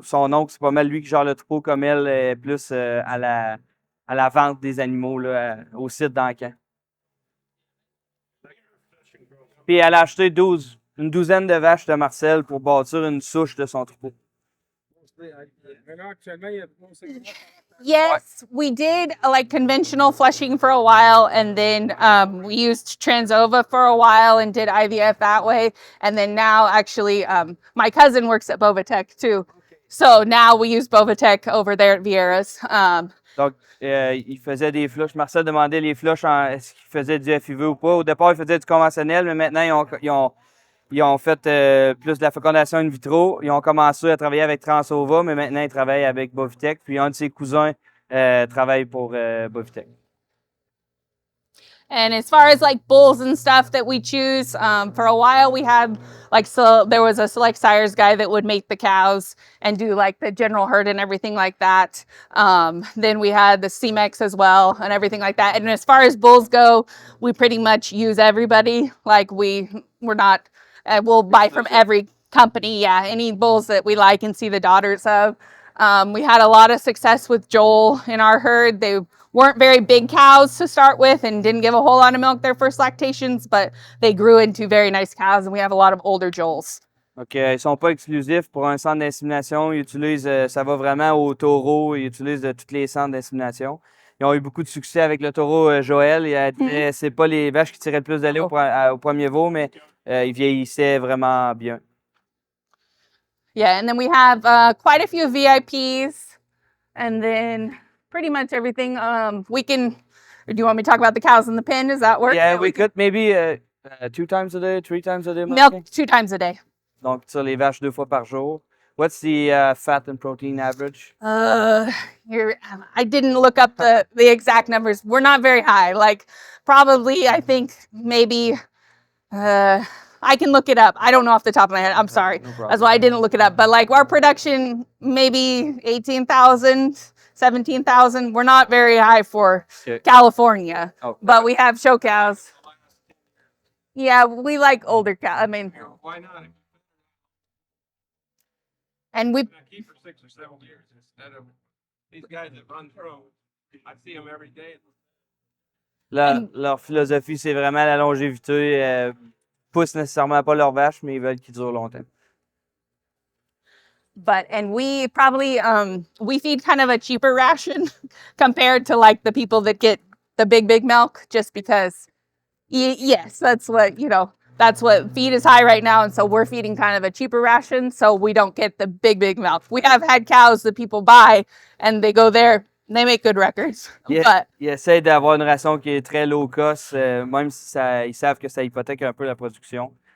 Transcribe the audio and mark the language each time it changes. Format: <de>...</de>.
<fr>Son oncle, c'est pas mal lui qui gère le troupeau, comme elle est plus à la vente des animaux là, au site d'Ancan. Puis, elle a acheté une douzaine de vaches de Marcel pour bâtir une souche de son troupeau.</fr> <en>Yes, we did like conventional flushing for a while, and then we used Transova for a while and did IVF that way. And then now actually my cousin works at Bovatech too. So now we use Bovatech over there at Vieira's.</en> <fr>Donc, il faisait des flushs. Marcel demandait les flushs, est-ce qu'il faisait du FIV ou pas. Au départ, il faisait du conventionnel, mais maintenant, ils ont fait plus de la fécondation in vitro. Ils ont commencé à travailler avec Transova, mais maintenant, ils travaillent avec Bovitech. Puis, un de ses cousins travaille pour Bovitech.</fr> <en>And as far as like bulls and stuff that we choose, for a while we had there was a select sires guy that would make the cows and do like the general herd and everything like that. Then we had the CMEX as well and everything like that. And as far as bulls go, we pretty much use everybody. Like we're not, we'll buy from every company. Yeah. Any bulls that we like and see the daughters of. We had a lot of success with Joel in our herd. They weren't very big cows to start with and didn't give a whole lot of milk their first lactations, but they grew into very nice cows, and we have a lot of older Joels.</en> <fr>Donc, ils sont pas exclusifs pour un centre d'insémination. Ils utilisent, ça va vraiment au taureau, ils utilisent de tous les centres d'insémination. ils ont eu beaucoup de succès avec le taureau Joël. Et elle disait c'est pas les vaches qui tiraient le plus de lait au premier veau, mais ils vieillissaient vraiment bien.</fr> <en>Yeah, and then we have quite a few VIPs, and then pretty much everything. We can. Or do you want me to talk about the cows in the pen? Does that work? Yeah, we could maybe 2 times a day, 3 times a day. Milk 2 times a day. Donc, sur les vaches 2 fois par jour. What's the fat and protein average? I didn't look up the exact numbers. We're not very high. Like probably, I think maybe. I can look it up. I don't know off the top of my head. I'm sorry. No That's why I didn't look it up. But like our production, maybe 18,000, 17,000. We're not very high for California, but we have show cows. Yeah, we like older cows. I mean, why not? And we Keep for 6 or 7 years instead of these guys that run through. I see them every day.</en> <fr>Leur philosophie, c'est vraiment la longévité. Poussent nécessairement pas leurs vaches, mais ils veulent qu'ils durent longtemps.</fr> <en>And we probably we feed kind of a cheaper ration compared to like the people that get the big milk, just because yes, that's what feed is high right now, and so we're feeding kind of a cheaper ration so we don't get the big milk. We have had cows that people buy and they go there, they make good records. But</en> <fr>Ils essaient d'avoir une ration qui est très low cost, même si ils savent que ça hypothèque un peu la production.</fr>